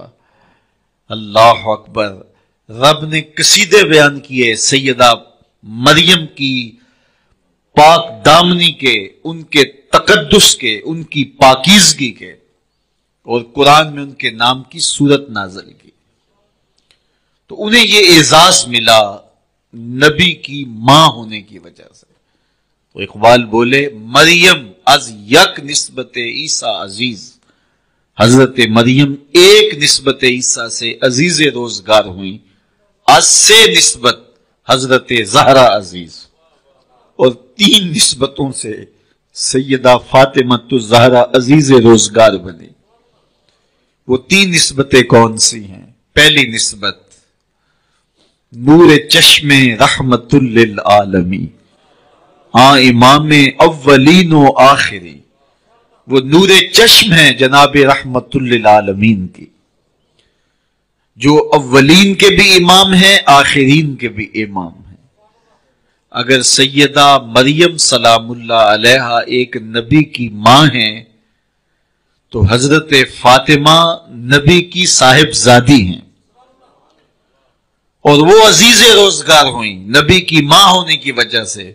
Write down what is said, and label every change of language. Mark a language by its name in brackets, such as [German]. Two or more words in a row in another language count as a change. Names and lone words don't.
[Urdu] اللہ اکبر، رب نے قصیدے بیان کیے سیدہ مریم کی پاک دامنی کے، ان کے تقدس کے، ان کی پاکیزگی کے، اور قرآن میں ان کے نام کی سورت نازل کی۔ تو انہیں یہ اعزاز ملا نبی کی ماں ہونے کی وجہ سے۔ تو اقبال بولے [Persian] مریم از یک نسبت عیسیٰ عزیز، [Urdu] حضرت مریم ایک نسبت عیسیٰ سے عزیز روزگار ہوئی، [Persian] از سے نسبت حضرت زہرا عزیز، [Urdu] اور 3 نسبتوں سے سیدہ فاطمہ الزہرا عزیز روزگار بنی۔ وہ 3 نسبتیں کون سی ہیں؟ پہلی نسبت [Persian] نور چشم رحمت للعالمین، امام اولین و آخری، [Urdu] وہ نور چشم ہے جناب رحمت للعالمین کی، جو اولین کے بھی امام ہیں آخرین کے بھی امام ہیں۔ اگر سیدہ مریم سلام اللہ علیہا ایک نبی کی ماں ہیں تو حضرت فاطمہ نبی کی صاحبزادی ہیں، اور وہ عزیز روزگار ہوئیں نبی کی ماں ہونے کی وجہ سے۔